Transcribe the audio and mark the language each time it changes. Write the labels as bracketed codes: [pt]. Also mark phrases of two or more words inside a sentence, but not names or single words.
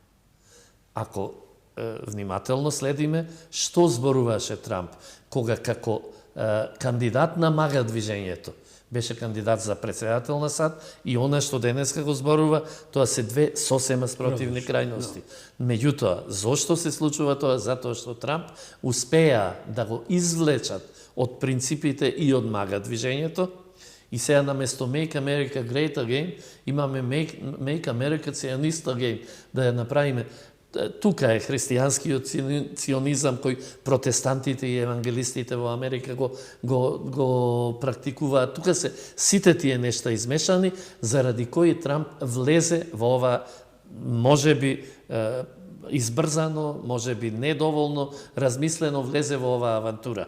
[mk] Ако внимателно следиме, што зборуваше Трамп, кога како кандидат на МАГА движењето беше кандидат за председател на САД и она што денеска го зборува, тоа се 2 сосема спротивни крајности. Меѓутоа, зошто се случува тоа? Затоа што Трамп успеа да го извлечат од принципите и од МАГА движењето и сега наместо [en] Make America Great Again [mk] имаме [en] Make America Zionist Again, [mk] да ја направиме. Тука е христијанскиот ционизам кој протестантите и евангелистите во Америка го практикуваат. Тука се сите тие нешта измешани, заради кои Трамп влезе во ова можеби избрзано, можеби недоволно размислено влезе во оваа авантура.